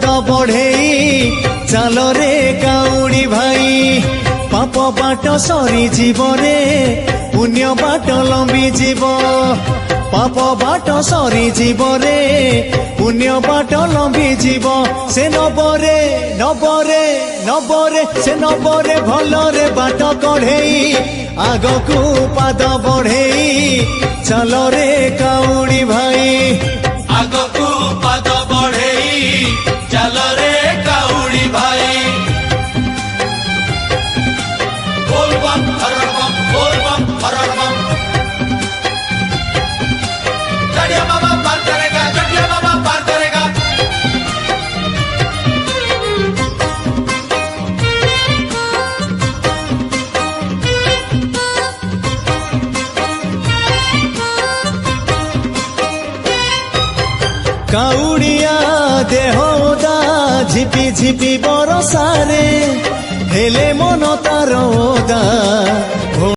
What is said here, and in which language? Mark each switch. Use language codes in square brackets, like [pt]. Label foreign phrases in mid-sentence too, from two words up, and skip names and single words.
[or] ବଢେଇ ଚାଲରେ କାଉଡ଼ି ଭାଇ ପାପ ବାଟ ସରିଯିବ ରେ ପୁଣ୍ୟ ବାଟ ଲମ୍ବିଯିବ ପାପ ବାଟ ସରିଯିବ ରେ ପୁଣ୍ୟ ବାଟ ଲମ୍ବିଯିବ ସେ ନବରେ ନବରେ ନବରେ ସେ ନବରେ ଭଲରେ ବାଟ କଢେଇ ଆଗକୁ ପାଦ ବଢେଇ ଚାଲରେ କାଉଡ଼ି ଭାଇ ଆଗକୁ ପାଦ ବଢେଇ ଚାଲରେ କାଉଡ଼ି ଭାଇ ବୋଲ ବମ୍ ହର ବମ୍ ବୋଲ ବମ୍ ହର ବମ୍ [hi] चढ़िया बाबा पार करेगा चढ़िया बाबा पार करेगा [or] କାଉଡ଼ିଆ ଦେହଦା ଝିପି ଝିପି ବରସାରେ ହେଲେ ମନ ତାର ଓଦା